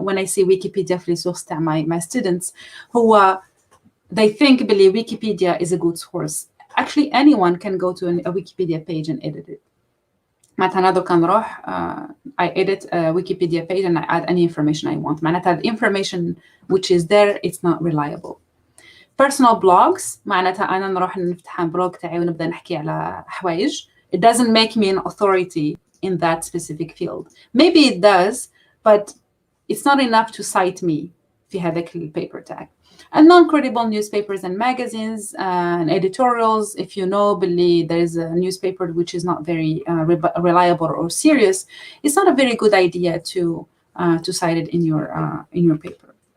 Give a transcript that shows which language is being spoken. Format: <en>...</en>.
<en>When I see Wikipedia</en> <ar>في</ar> <en>source</en> <ar>تاع</ar> <en>my students,</en> <ar>هو</ar> <en>they think</en> <ar>بلي</ar> <en>Wikipedia is a good source. Actually, anyone can go to a Wikipedia page and edit it.</en> <ar>معناتها أنا دوكا نروح</ar> <en>I edit a Wikipedia page and I add any information I want.</en> <ar>معناتها</ar> <en>the information which is there, it's not reliable.</en> <ar>Personal blogs معناتها أنا نروح نفتح بلوج تاعي ونبدأ نحكي على حوايج.</ar> <en>It doesn't make me an authority in that specific field. Maybe it does, but it's not enough to cite me</en> <ar>في هذاك البيبر</ar> <en>tag. And non-credible newspapers and magazines and editorials. If you know, believe there is a newspaper which is not very reliable or serious, it's not a very good idea to cite it in your paper.</en>